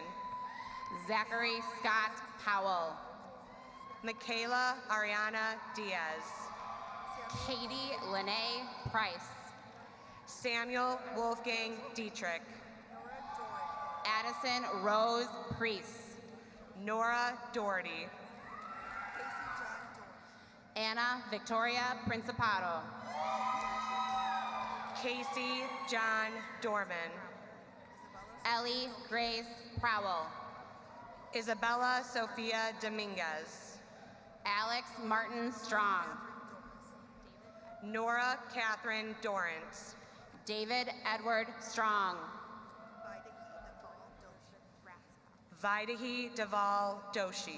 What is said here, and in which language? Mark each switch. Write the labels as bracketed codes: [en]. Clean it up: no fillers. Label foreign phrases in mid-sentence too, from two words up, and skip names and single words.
[en] Zachary Scott Powell. Michaela Ariana Diaz. Katie Lene Price. Samuel Wolfgang Dietrich. Addison Rose Priest. Nora Doherty. Anna Victoria Principato. Casey John Dorman. Ellie Grace Prowell. Isabella Sofia Dominguez. Alex Martin Strong. Nora Catherine Dorrance. David Edward Strong. Vidahi Deval Doshi.